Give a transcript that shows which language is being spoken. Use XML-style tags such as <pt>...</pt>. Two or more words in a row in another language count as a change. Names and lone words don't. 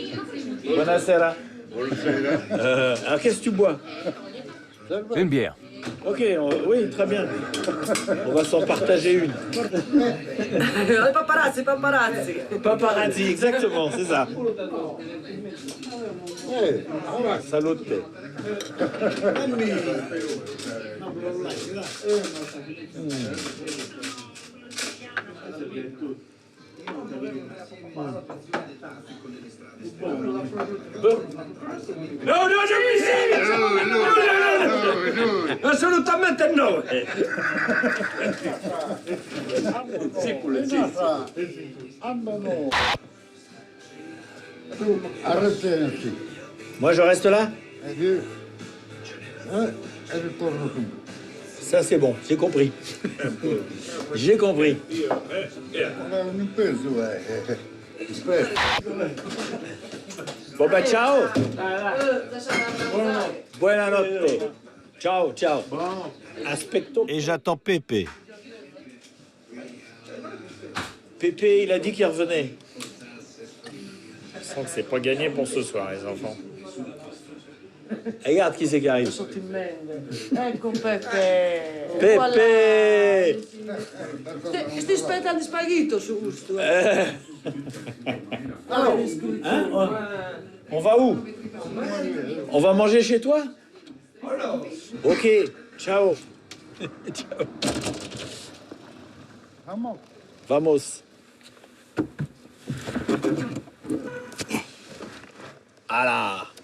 <it>Buonasera.</it> <fr>Alors, qu'est-ce que tu bois? Une bière. Ok, oui, très bien. On va s'en partager une. Paparazzi, paparazzi. Paparazzi, exactement, c'est ça.</fr> <it>Salute. No, non mi sei! No! Assolutamente no!</it> <fr>Moi, je reste là? Ça, c'est bon, j'ai compris. J'ai compris. Bon, bah, ciao.</fr> <it>Buonanotte. Ciao, ciao. Aspecto.</it> <fr>Et j'attends Pépé. Pépé, il a dit qu'il revenait. Je sens que c'est pas gagné pour ce soir, les enfants. Regarde qui c'est qui arrive.</fr> <it>Ecco Pepe. Pepe. Stai aspettando spaghetto su gusto.</it> <fr>Hein? On va où? On va manger chez toi? Ok, ciao.</fr> <it>Ciao. Vamos.</it> <fr>Voilà.</fr>